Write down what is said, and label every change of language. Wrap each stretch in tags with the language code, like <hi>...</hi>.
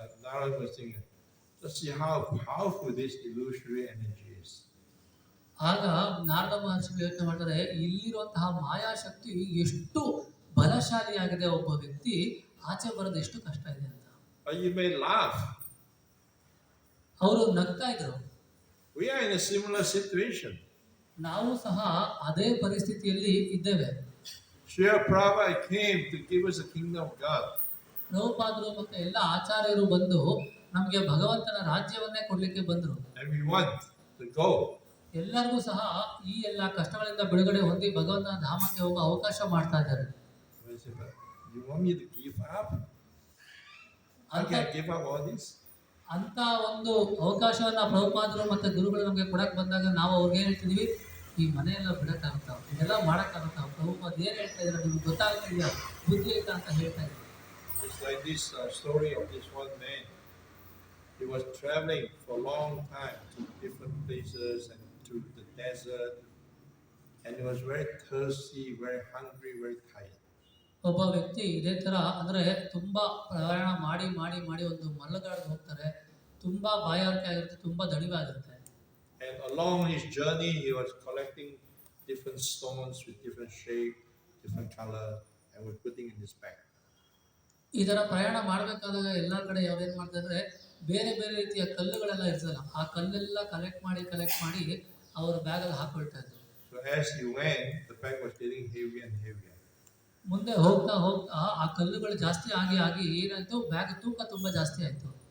<en>Narada was thinking, let's see how powerful this illusory energy is.</en> <kn>ಆಗ ನಾರದ ಮಹರ್ಷಿ ಯೋಚನೆ ಮಾಡ್ತಾರೆ, ಇಲ್ಲಿರುವಂತಹ ಮಾಯಾಶಕ್ತಿ ಎಷ್ಟು ಬಲಶಾಲಿಯಾಗಿದೆ, ಒಬ್ಬ ವ್ಯಕ್ತಿ ಆಚೆ ಬರೋದು ಎಷ್ಟು ಕಷ್ಟ ಇದೆ ಅಂತ.</kn> <en>You may laugh.</en> <kn>ಅವರು ನಗ್ತಾ ಇದ್ರು.</kn> <en>We are in a similar situation.</en> <kn>ನಾವು ಸಹ ಅದೇ ಪರಿಸ್ಥಿತಿಯಲ್ಲಿ ಇದ್ದೇವೆ.</kn> <en>Ciranjiva Prabhu came to give us the kingdom of God.</en> <kn>ಪ್ರಭುಪಾದರು ಮತ್ತೆ ಎಲ್ಲ ಆಚಾರ್ಯರು ಬಂದು ನಮಗೆ ಭಗವಂತನ ರಾಜ್ಯವನ್ನೇ ಕೊಡ್ಲಿಕ್ಕೆ ಬಂದ್ರು.</kn> <en>And we want to go.</en> <kn>ಎಲ್ಲರಿಗೂ ಸಹ ಈ ಎಲ್ಲ ಕಷ್ಟಗಳಿಂದ ಬಿಡುಗಡೆ ಹೊಂದಿ ಭಗವಂತನ ಧಾಮಕ್ಕೆ ಹೋಗೋ ಅವಕಾಶ ಮಾಡ್ತಾ ಇದ್ದಾರೆ.</kn> <en>You want me to give up? I can give up all this?</en> <kn>ಅಂತ ಒಂದು ಅವಕಾಶವನ್ನ ಪ್ರಭುಪಾದರು ಮತ್ತೆ ಗುರುಗಳು ನಮಗೆ ಕೊಡಕ್ ಬಂದಾಗ ನಾವು ಅವ್ರಿಗೆ ಏನ್ ಹೇಳ್ತಿದೀವಿ, ಈ ಮನೆಯೆಲ್ಲ ಬಿಡಕ್ಕಾಗುತ್ತಾವ, ಇದೆಲ್ಲ ಮಾಡಕ್ಕಾಗುತ್ತಾವ, ಪ್ರಭುಪಾದ ಏನ್ ಹೇಳ್ತಾ ಇದ್ದಾರೆ ನಿಮ್ಗೆ ಗೊತ್ತಾಗ್ತಿದ್ಯಾ, ಬುದ್ಧಿ ಐತಾ ಅಂತ ಹೇಳ್ತಾ ಇದ್ದಾರೆ.</kn> <en>It's like this story of this one man. He was traveling for a long time to different places and to the desert, and he was very thirsty, very hungry, very tired.</en> <kn>ಒಬ್ಬ ವ್ಯಕ್ತಿ ಇದೇ ತರ ಅಂದ್ರೆ ತುಂಬಾ ಪ್ರಯಾಣ ಮಾಡಿ ಮಾಡಿ ಮಾಡಿ ಒಂದು ಮಲ್ಲಗಾಡಿಗೆ ಹೋಗ್ತಾರೆ, ತುಂಬಾ ಬಾಯಾರಿಕೆ ಆಗಿರುತ್ತೆ, ತುಂಬಾ ದಣಿವಾಗಿರುತ್ತೆ.</kn> <en>And along his journey he was collecting different stones with different shape, different color, and was putting in his bag.</en> <kn>ಈ ತರ ಪ್ರಯಾಣ ಮಾಡ್ಬೇಕಾದಾಗ ಎಲ್ಲಾ ಕಡೆ ಯಾವ್ದೇನ್ ಮಾಡ್ತಾ ಇದ್ರೆ ಬೇರೆ ಬೇರೆ ರೀತಿಯ ಕಲ್ಲುಗಳೆಲ್ಲ ಇರ್ತಲ್ಲ, ಆ ಕಲ್ಲೆಲ್ಲ ಕಲೆಕ್ಟ್ ಮಾಡಿ ಅವ್ರ ಬ್ಯಾಗ್ ಅಲ್ಲಿ ಹಾಕೊಳ್ತಾ ಇದ್ರು.</kn> <en>So as he went, the bag was getting heavier and heavier.</en> <kn>ಮುಂದೆ ಹೋಗ್ತಾ ಹೋಗ್ತಾ ಆ ಕಲ್ಲುಗಳು ಜಾಸ್ತಿ ಆಗಿ ಆಗಿ ಏನಾಯ್ತು, ಬ್ಯಾಗ್ ತೂಕ ತುಂಬಾ ಜಾಸ್ತಿ ಆಯ್ತು.</kn>